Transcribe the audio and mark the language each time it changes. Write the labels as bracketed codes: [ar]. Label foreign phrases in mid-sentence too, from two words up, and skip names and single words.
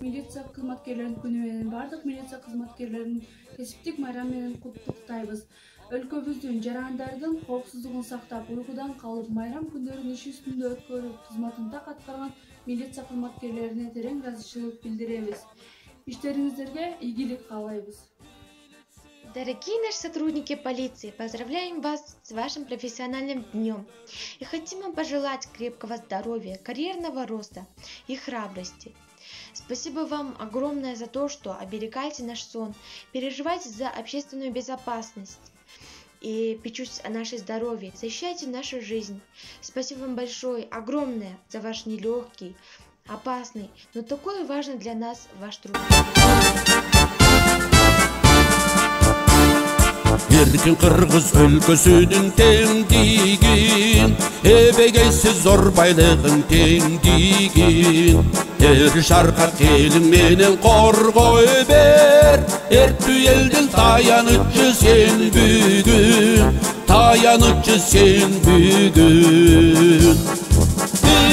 [ky] Милиция кызматкерлеринин күнү менен бардык милиция кызматкерлерин кесиптик майрам менен куттуктайбыз. Өлкөбүздүн жарандардын коопсуздугун сактап, уйкудан калып, майрам күндөрүн иш үстүндө өткөрүп, кызматын так аткарган милиция кызматкерлерине терең ыраазычылык билдиребиз. Иштериңиздерге ийгилик каалайбыз. [ru] Дорогие наши сотрудники полиции, поздравляем вас с вашим профессиональным днем и хотим вам пожелать крепкого здоровья, карьерного роста и храбрости. Спасибо вам огромное за то, что оберегаете наш сон, переживаете за общественную безопасность и печетесь о нашей здоровье, защищаете нашу жизнь. Спасибо вам большое, огромное за ваш нелегкий, опасный, но такой важный для нас ваш труд. [ky] Эркин Кыргыз өлкөсүнүн теңдигин, эбегейсиз зор байлыгын теңдигин, эр шаркат элиң менен коргой бер, эрктүү элдин таянычы сен бүгүн, таянычы сен бүгүн.